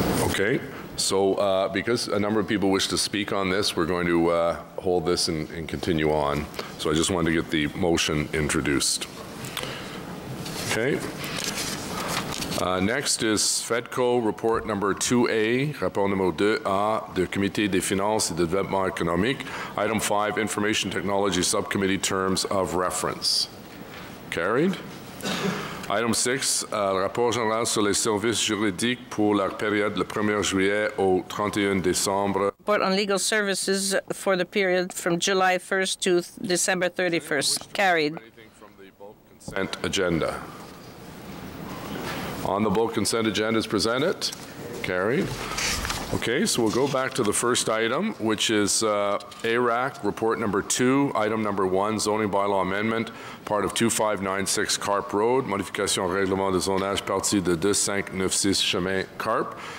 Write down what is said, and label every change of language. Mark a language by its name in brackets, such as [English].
[English] Okay, so because a number of people wish to speak on this, we're going to hold this and continue on. So I just wanted to get the motion introduced. Okay. Next is FEDCO report number 2A, [French] rapport numéro 2A, du Comité des finances et de développement économique. [English] Item 5, Information Technology Subcommittee Terms of Reference. Carried. [French] Item 6, le rapport général sur les services juridiques pour la période du 1er juillet au 31 décembre. [English] Report on legal services for the period from July 1st to December 31st. Carried. Anything from the bulk consent agenda? On the bulk consent agenda is presented. Carried. Okay, so we'll go back to the first item, which is ARAC, report number 2, item number 1, zoning bylaw amendment, part of 2596 Carp Road, [French] modification au règlement de zonage, partie de 2596 chemin Carp.